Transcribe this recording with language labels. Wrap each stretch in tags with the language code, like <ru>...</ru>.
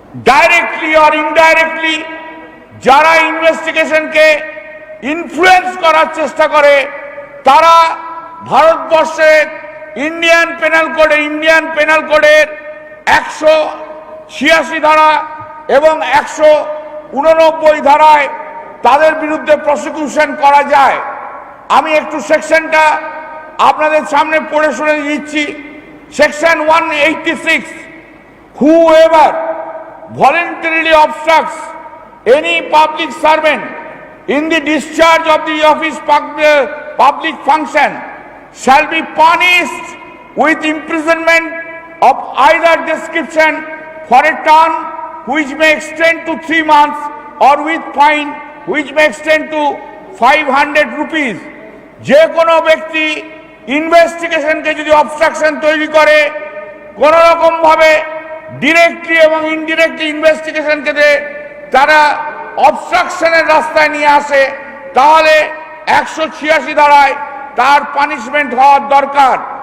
<bn>Directly or indirectly, যারা ইনভেস্টিগেশনকে influence করার চেষ্টা করে, তারা ভারতবর্ষের ইন্ডিয়ান পেনাল কোডের 186 ধারা এবং 189 ধারায় তাদের বিরুদ্ধে প্রসিকিউশন করা যায়। আমি একটু সেকশনটা আপনাদের সামনে পড়ে শুনে দিচ্ছি।</bn> <en>Section 186, whoever voluntarily obstructs any public servant in the discharge of the office public function shall be punished with imprisonment of either description for a term which may extend to 3 months or with fine which may extend to 500 rupees.</en> <bn>যে কোনো ব্যক্তি ইনভেস্টিগেশনকে যদি obstruction তৈরি করে, কোন রকম ভাবে directly এবং ইনডিরেক্টলি ইনভেস্টিগেশনকে তারা অবস্ট্রাকশনের রাস্তায় নিয়ে আসে, তাহলে 186 ধারায় তার পানিশমেন্ট হওয়ার দরকার।</bn>